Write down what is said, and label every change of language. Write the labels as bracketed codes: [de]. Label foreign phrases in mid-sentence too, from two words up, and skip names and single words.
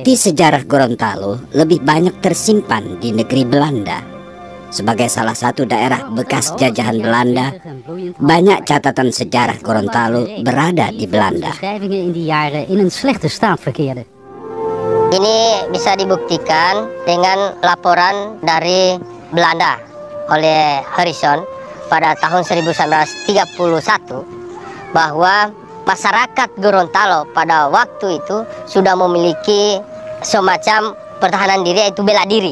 [id] Bukti sejarah Gorontalo lebih banyak tersimpan di negeri Belanda. Sebagai salah satu daerah bekas jajahan Belanda, banyak catatan sejarah Gorontalo berada di Belanda. [nl] Beschrijvingen in die jaren in een slechte staat verkeerden. [id] Ini bisa dibuktikan dengan laporan dari Belanda oleh Harrison pada tahun 1931 bahwa masyarakat Gorontalo pada waktu itu sudah memiliki semacam pertahanan diri, yaitu bela diri.